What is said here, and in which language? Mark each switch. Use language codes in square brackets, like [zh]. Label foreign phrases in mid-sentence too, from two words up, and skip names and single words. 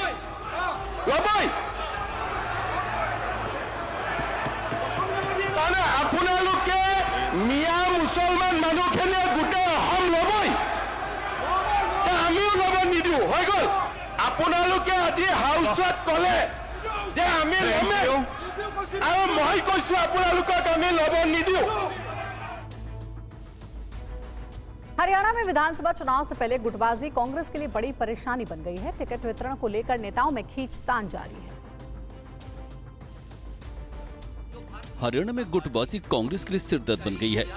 [as] তাৰমানে আপোনালোকে মিয়া মুছলমান মানুহখিনিয়ে গোটেই অসম ল'বই। আমিও ল'ব নিদিও হৈ গ'ল। আপোনালোকে আজি হাউচত কলে যে আমি ল'মে আৰু মই কৈছো আপোনালোকক আমি ল'ব নিদিও। [hi] हरियाणा में विधानसभा चुनाव से पहले गुटबाजी कांग्रेस के लिए बड़ी परेशानी बन गई है। टिकट वितरण को लेकर नेताओं में खींचतान जारी है। हरियाणा में गुटबाजी कांग्रेस के लिए सिरदर्द बन गई है।